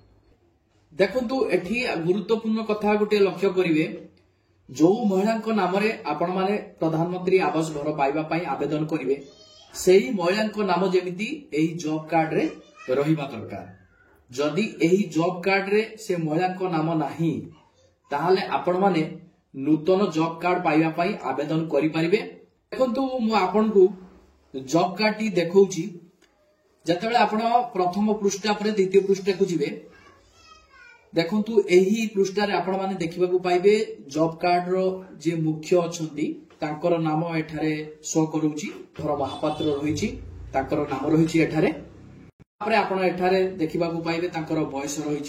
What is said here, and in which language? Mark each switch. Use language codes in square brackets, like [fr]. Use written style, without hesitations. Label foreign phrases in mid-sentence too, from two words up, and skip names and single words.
[or] ଦେଖନ୍ତୁ ଏଠି ଗୁରୁତ୍ୱପୂର୍ଣ୍ଣ କଥା ଗୋଟେ ଲକ୍ଷ୍ୟ କରିବେ ଯେଉଁ ମହିଳା ନାମ ରେ ଆପଣ ମାନେ ପ୍ରଧାନମନ୍ତ୍ରୀ ଆବାସ ଘର ପାଇବା ପାଇଁ ଆବେଦନ କରିବେ ସେହି ମହିଳା ନାମ ଯେମିତି ଏହି [en] job card [or] ରେ ରହିବା ଦରକାର। ଯଦି ଏହି [en] job card [or] ରେ ସେ ମହିଳା ନାମ ନାହିଁ ତାହାହେଲେ ଆପଣ ମାନେ ନୂତନ [en] job card [or] ପାଇବା ପାଇଁ ଆବେଦନ କରି ପାରିବେ। ଦେଖନ୍ତୁ ମୁଁ ଆପଣ କୁ [en] job card [or] ଟି ଦେଖାଉଛି ଯେତେବେଳେ ଆପଣ ପ୍ରଥମ ପୃଷ୍ଠା ପରେ ଦ୍ୱିତୀୟ ପୃଷ୍ଠାକୁ ଯିବେ ଦେଖନ୍ତୁ ଏହି ପୃଷ୍ଠାରେ ଆପଣ ମାନେ ଦେଖିବାକୁ ପାଇବେ [en] job card [or] ର ଯେ ମୁଖ୍ୟ ଅଛନ୍ତି ତାଙ୍କର ନାମ ଏଠାରେ ଶୋ କରୁଛି। ଧର ମହାପାତ୍ର ରହିଛି ତାଙ୍କର ନାମ ରହିଛି ଏଠାରେ। ତାପରେ ଆପଣ ଏଠାରେ ଦେଖିବାକୁ ପାଇବେ ତାଙ୍କର ବୟସ ରହିଛି।